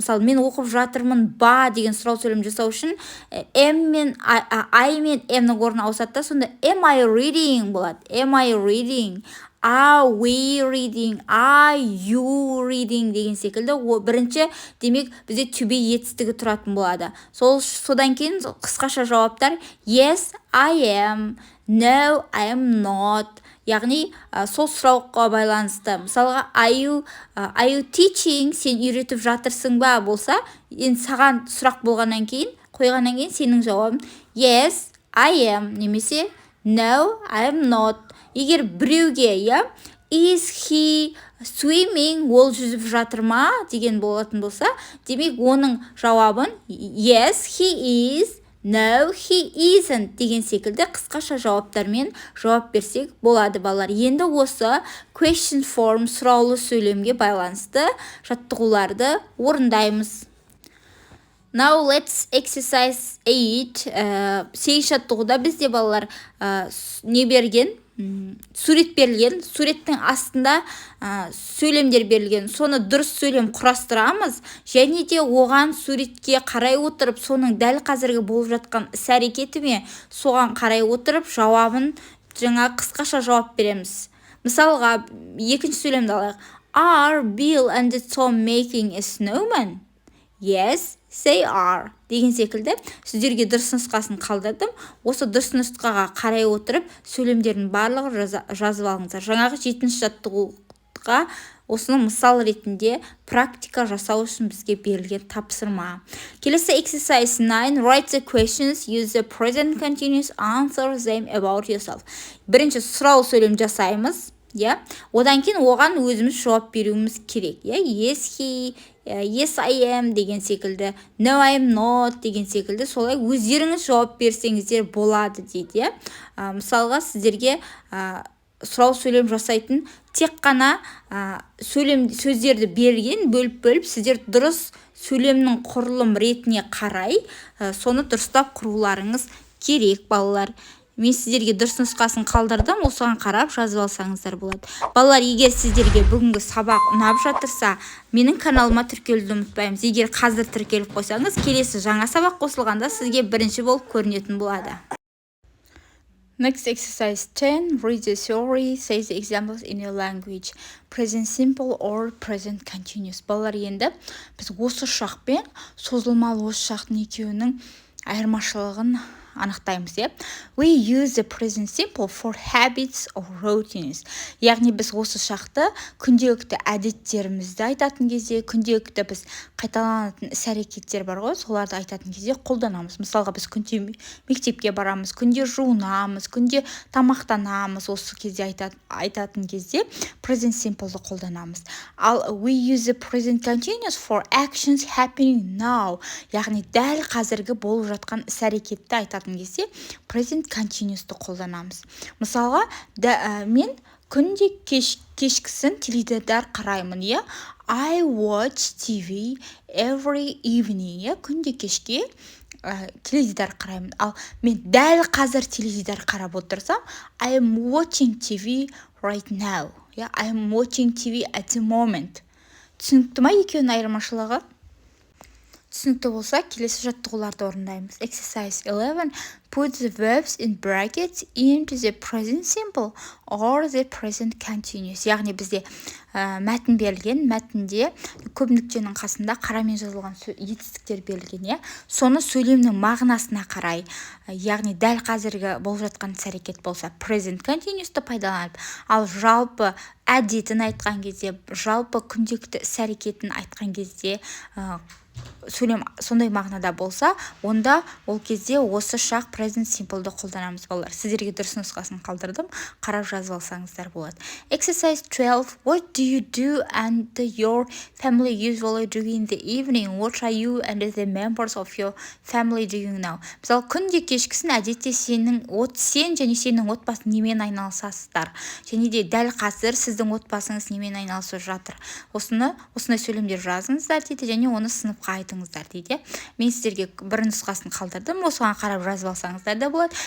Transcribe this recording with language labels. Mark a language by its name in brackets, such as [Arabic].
[Kazakh] Мысалы, мен оқып жатырмын ба деген сұрау сөйлем жасау үшін am мен I мен am-нің орны ауысады да, сонда [English] am I reading [Kazakh] болады. [English] Am I reading? Are we reading? Are you reading? [Kazakh] деген секілді. Бірінші, демек, бізде to be етістігі тұратын болады. Содан кейін қысқаша жауаптар [English] yes, I am, no, I am not. [Kazakh] Яғни, сол сұрауға байланысты. Мысалға, [English] are you teaching? [Kazakh] Сен үйретіп жатырсың ба болса, енді саған сұрақ болғаннан кейін, қойғаннан кейін сенің жауабың [English] yes, I am, [Kazakh] немесе [English] no, I am not. [Kazakh] Егер біреуге, [English] is he swimming, [Kazakh] ол жүзіп жатыр ма деген болатын болса, демек оның жауабын [English] yes, he is, no, he isn't [Kazakh] деген секілді қысқаша жауаптармен жауап берсек болады балалар. Енді осы [English] question form [Kazakh] сұраулы сөйлемге байланысты жаттығуларды орындаймыз. [English] Now let's exercise 8. [Kazakh] 8 жаттығуда бізде балалар не берген? Сурет берілген, суреттің астында сөйлемдер берілген. Соны дұрыс сөйлем құрастырамыз, және де оған суретке қарай отырып, соның дәл қазіргі болып жатқан іс-әрекеті ме, соған қарай отырып, жауабын жаңа қысқаша жауап береміз. Мысалға, екінші сөйлемді алайық. [English] Are Bill and Tom making a snowman? Yes, they are. [Kazakh] Деген секілді сіздерге дұрыс нұсқасын қалдырдым. Осы дұрыс нұсқаға қарай отырып, сөйлемдердің барлығын жазып алыңыздар. Жаңағы 7-ші жаттығуға осыны мысал ретінде практика жасау үшін бізге берілген тапсырма. Келесі exercise 9. [English] Write the questions, use the present continuous, answer them about yourself. [Kazakh] Бірінші сұрау сөйлем жасаймыз. Одан кейін оған өзіміз жауап беруіміз керек. [English] Yes, he, yes, I am [Kazakh] деген секілді, [English] no, I am not [Kazakh] деген секілді, солай өздеріңіз жауап берсеңіздер болады дейді. Мысалға сіздерге сұрау сөйлем жасайтын тек қана сөздерді берген, бөліп, сіздер дұрыс сөйлемнің құрылым ретіне қарай соны дұрыстап құруларыңыз керек балалар. Мен сіздерге дұрыс нұсқасын қалдырдым, осыған қарап жазып алсаңыздар болады. Балалар, егер сіздерге бүгінгі сабақ ұнап жатырса, менің каналыма тіркелуді ұмытпаймыз. Егер қазір тіркеліп қойсаңыз, келесі жаңа сабақ қосылғанда сізге бірінші болып көрінетін болады. [English] Next exercise 10. Read the theory, say the examples in your language. Present simple or present continuous. [Kazakh] Балалар, енді біз осы шақ пен созылмалы осы шақтың екеуінің айырмашылығын анықтаймыз. [English] We use the present simple for habits or routines. [Kazakh] Яғни біз осы шақты күнделікті әдеттерімізді айтатын кезде, күнделікті біз қайталанатын іс-әрекеттер бар ғой, соларды айтатын кезде қолданамыз. Мысалға, біз күнде мектепке барамыз, күнде жуынамыз, күнде тамақтанамыз, осы кезде айтатын кезде present simple'ды қолданамыз. Ал [English] we use the present continuous for actions happening now. [Kazakh] Яғни дәл қазіргі болып жатқан іс-әрекетті айтатын кезде present continuous'ты қолданамыз. Мысалға, мен күнде кешкісін теледидар қараймын. [English] I watch TV every evening. [Kazakh] Күнде кешке теледидар қараймын. Ал мен дәл қазір теледидар қарап отырсам, [English] I am watching TV right now. I am watching TV at the moment. [Kazakh] Түсінікті ма екеуінің айырмашылығы? Түсінікті болса, келесі жаттығуларды орындаймыз. [English] Exercise 11. Put the verbs in brackets into the present simple or the present continuous. [Kazakh] Яғни бізде мәтін берілген, мәтінде көп нүктенің қасында қарамен жазылған етістіктер берілген. Соны сөйлемнің мағынасына қарай, яғни дәл қазіргі болып жатқан іс-әрекет болса, present continuous'ты пайдаланып, ал жалпы әдетін айтқан кезде, жалпы күнделікті іс-әрекетін айтқан кезде сөйлем сондай мағынада болса, онда ол кезде осы шақ present simple'ды қолданамыз балалар. Сіздерге дұрыс нұсқасын қалдырдым, қарап жазып алсаңыздар болады. [English] Exercise 12. What do you do and your family usually do in the evening? What are you and the members of your family doing now? [Kazakh] Мысалы, күнде кешкісін әдетте сен және сенің отбасың немен айналысасыздар? Және де дәл қазір сіздің отбасыңыз немен айналысып жатыр? Осындай сөйлемдер жазыңыздар дейді, және оны сыныпқа айтыңыздар дейді. Мен сіздерге бір нұсқасын қалдырдым, осыған қарап жазып алсаңыздар да болады.